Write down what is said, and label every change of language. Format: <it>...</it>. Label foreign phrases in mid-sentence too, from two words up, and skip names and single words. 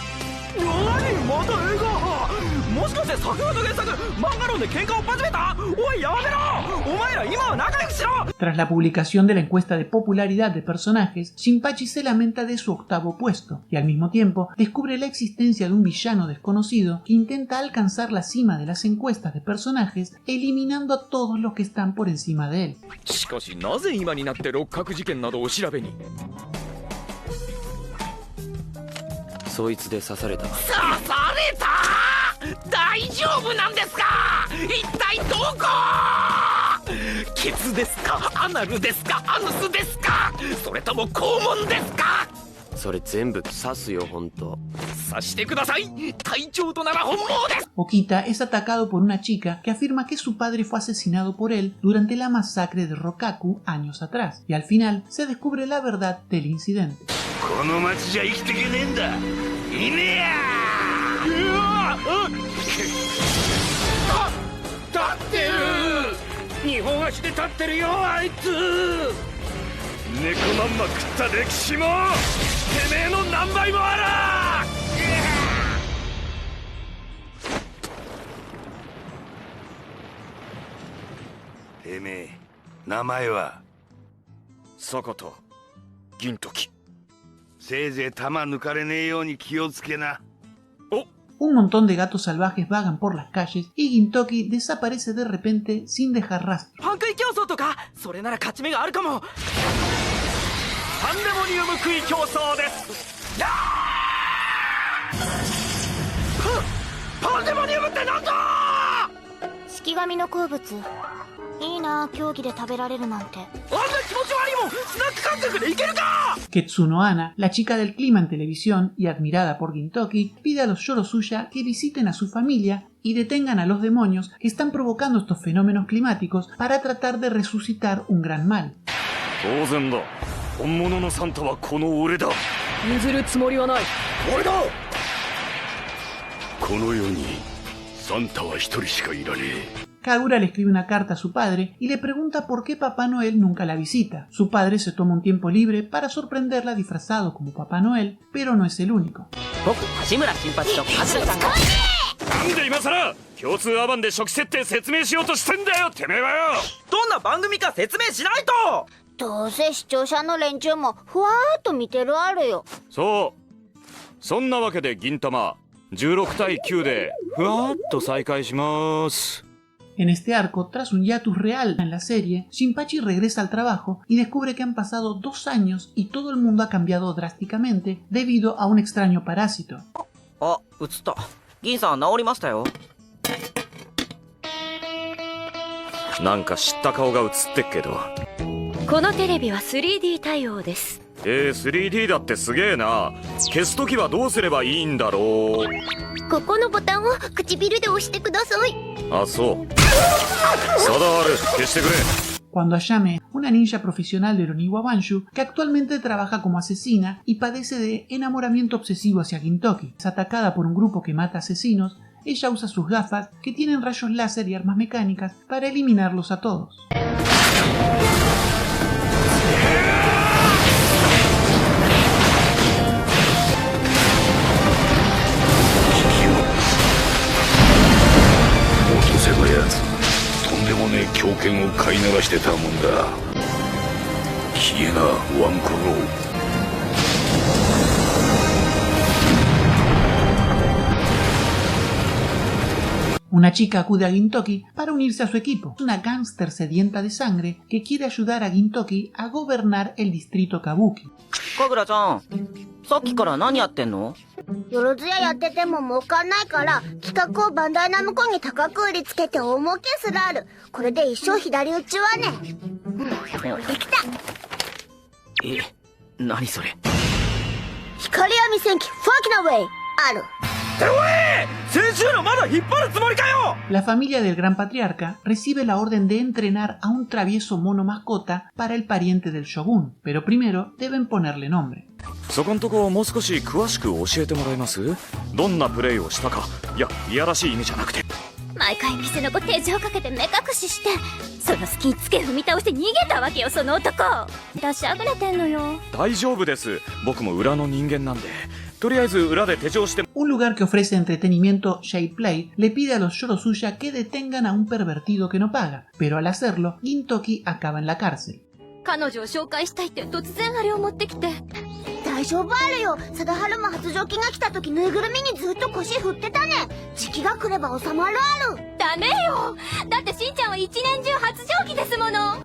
<es>Tras la publicación de la encuesta de popularidad de personajes, Shinpachi se lamenta de su octavo puesto y al mismo tiempo descubre la existencia de un villano desconocido que intenta alcanzar la cima de las encuestas de personajes eliminando a todos los que están por encima de él.</es> <ja>しかしなぜ今になって六角事件などお調べに。そいつで刺された。刺された？大丈夫なんですか？一体どこ？ケツですか？アナルですか？アヌスですか？それとも肛門ですか？それ全部刺すよ、本当。刺してください。隊長となら本望です。</ja> <es>Okita es atacado por una chica que afirma que su padre fue asesinado por él durante la masacre de Rokaku años atrás, y al final se descubre la verdad del incidente.</es> <ja>この町じゃ生きてけねえんだ。いねえや。うわっ。立ってる。二本足で立ってるよあいつ。猫まんま食った歴史もてめえの何倍もあら。てめえ名前は？坂田銀時。せいぜい弾抜かれねえように気をつけな。</ja> <es>Un montón de gatos salvajes vagan por las calles y Gintoki desaparece de repente sin dejar rastro.</es> <ja>パン食い競争とかそれなら勝ち目があるかも。パンデモニウム食い競争です。パンデ神の好物。いいな、競技で食べられるなんて。あんな気持ち悪いもんスナック感覚でいけるか。</ja> <es>Ketsuno Ana, la chica del clima en televisión y admirada por Gintoki, pide a los Yorosuya que visiten a su familia y detengan a los demonios que están provocando estos fenómenos climáticos para tratar de resucitar un gran mal.</es> <ja>当然だ。本物のサンタはこの俺だ。譲るつもりはない。俺だ。この世にサンタは一人しかいらねえ。</ja> <es>Kagura le escribe una carta a su padre y le pregunta por qué Papá Noel nunca la visita. Su padre se toma un tiempo libre para sorprenderla disfrazado como Papá Noel, pero no es el único.</es> <ja>なんで今さら共通アバンで初期設定説明しようとしてんだよてめえはよ。どんな番組か説明しないと。どうせ視聴者の連中もふわーっと見てるあるよ。そう。そんなわけで銀玉16対9でふわーっと再開します。</ja> <es>En este arco, tras un hiatus real en la serie, Shinpachi regresa al trabajo y descubre que han pasado 2 años y todo el mundo ha cambiado drásticamente debido a un extraño parásito.</es> <ja>あ、映った。銀さん治りましたよ。なんか知った顔が映ってっけど。このテレビは 3D 対応です。 3D だってすげえな。消すときはどうすればいいんだろう。ここのボタンを唇で押してください。あ、</ja> <es>そう。Sadar, que se cree. Cuando Ayame, una ninja profesional de Oniwa Banshu, que actualmente trabaja como asesina y padece de enamoramiento obsesivo hacia Gintoki, es atacada por un grupo que mata asesinos, ella usa sus gafas que tienen rayos láser y armas mecánicas para eliminarlos a todos.</es> <ja>狂犬を飼いならしてたもんだ。ヒエナワンコロー。</ja> <es>Una chica acude a Gintoki para unirse a su equipo, una gángster sedienta de sangre que quiere ayudar a Gintoki a gobernar el distrito Kabuki.</es> <ja>かぐらちゃん、さっきから何やってんの？よろずややってても儲かんないから企画をバンダイナムコに高く売りつけて大儲けするある。これで一生左打ちはね。できた。え、何それ？光闇戦記ファキナウェイある。</ja> <es>La familia del Gran Patriarca recibe la orden de entrenar a un travieso mono mascota para el pariente del shogun, pero primero deben ponerle nombre.</es> <ja>そこんとこもう少し詳しく教えてもらえます？どんなプレイをしたか。いや、いやらしい意味じゃなくて。毎回店の子手錠かけて目隠しして、その隙につけ踏み倒して逃げたわけよ、その男。出しあぐれてんのよ。大丈夫です。僕も裏の人間なんで。</ja> <es>Un lugar que ofrece entretenimiento, J-Play, le pide a los Yorosuya que detengan a un pervertido que no paga, pero al hacerlo, Gintoki acaba en la cárcel.</es> <ja>彼女を紹介したいって突然あれを持ってきて。大丈夫あるよ。貞治も発情期が来た時ぬいぐるみにずっと腰振ってたね。時期が来れば収まるある。ダメよ。だってしんちゃんは一年中発情期ですもの。</ja>